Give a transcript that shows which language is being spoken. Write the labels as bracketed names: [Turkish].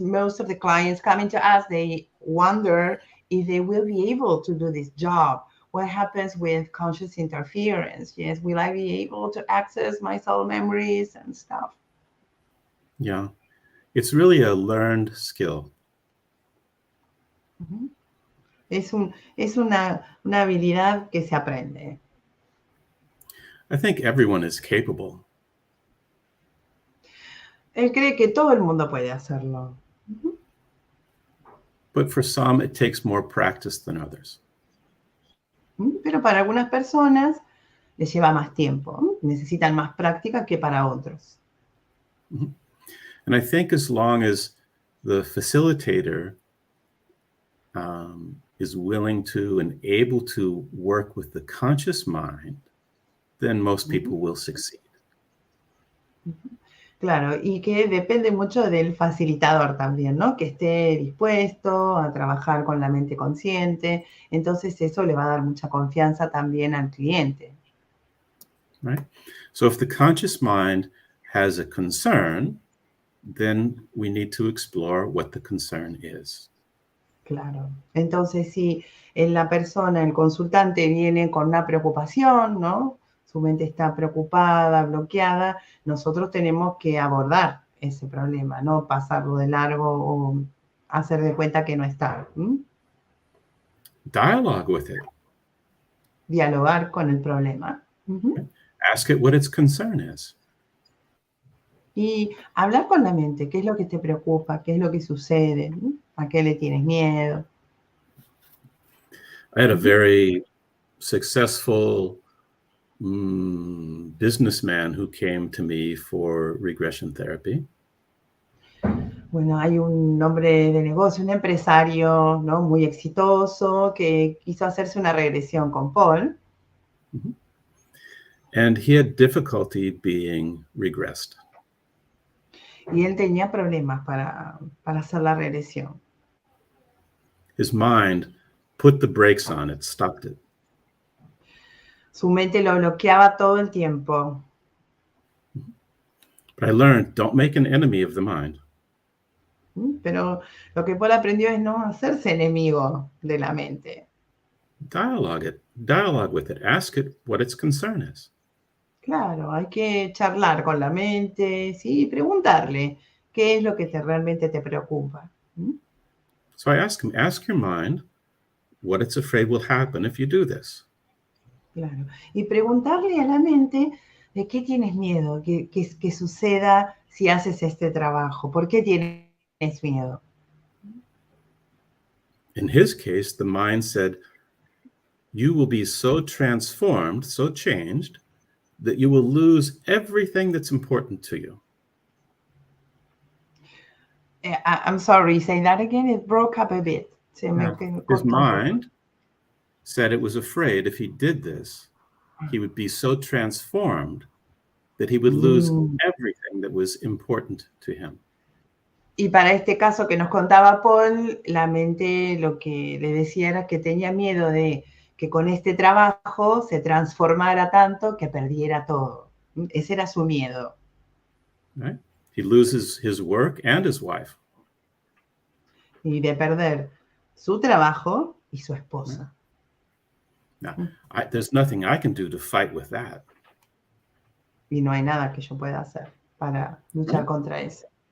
[English] Most of the clients coming to us, they wonder if they will be able to do this job. What happens with conscious interference? Yes, will I be able to access my soul memories and stuff? Yeah, it's really a learned skill. [Spanish] Es una habilidad que se aprende. [English] I think everyone is capable. [Spanish] Él cree que todo el mundo puede hacerlo. [English] But for some, it takes more practice than others. [Spanish] Pero para algunas personas les lleva más tiempo, necesitan más práctica que para otros. [English] And I think as long as the facilitator is willing to and able to work with the conscious mind, then most people will succeed. [Spanish] Claro, y que depende mucho del facilitador también, ¿no? Que esté dispuesto a trabajar con la mente consciente. Entonces eso le va a dar mucha confianza también al cliente. [English] Right? So if the conscious mind has a concern, then we need to explore what the concern is. [Spanish] Claro. Entonces, si la persona, el consultante, viene con una preocupación, ¿no? Su mente está preocupada, bloqueada, nosotros tenemos que abordar ese problema, no pasarlo de largo o hacer de cuenta que no está. [English] Dialogue with it. [Spanish] Dialogar con el problema. [English] Ask it what its concern is. [Spanish] Y hablar con la mente, ¿qué es lo que te preocupa? ¿Qué es lo que sucede? ¿A qué le tienes miedo? [English] I had a very successful businessman who came to me for regression therapy. [Spanish] Bueno, hay un hombre de negocio, un empresario, ¿no? Muy exitoso que quiso hacerse una regresión con Paul. [English] And he had difficulty being regressed. [Spanish] Y él tenía problemas para hacer la regresión. [English] His mind put the brakes on it, stopped it. [Spanish] Su mente lo bloqueaba todo el tiempo. [English] But I learned, don't make an enemy of the mind. [Spanish] Pero lo que Paul aprendió es no hacerse enemigo de la mente. [English] Dialogue with it. Ask it what its concern is. [Spanish] Claro, hay que charlar con la mente, sí, preguntarle qué es lo que realmente te preocupa. [English] So I ask him, ask your mind what it's afraid will happen if you do this. [Spanish] Claro, y preguntarle a la mente de qué tienes miedo, qué suceda si haces este trabajo, ¿por qué tienes miedo? [English] In his case, the mind said, you will be so transformed, so changed, that you will lose everything that's important to you. I'm sorry, say that again, it broke up a bit. His mind said it was afraid if he did this, he would be so transformed that he would lose everything that was important to him. [Spanish] Y para este caso que nos contaba Paul, la mente lo que le decía era que tenía miedo de que con este trabajo se transformara tanto que perdiera todo. Ese era su miedo. [English] Right? He loses his work and his wife. [Spanish] Y de perder su trabajo y su esposa. [English] Now, there's nothing I can do to fight with that. [Spanish] Y no hay nada que yo pueda hacer para luchar contra eso.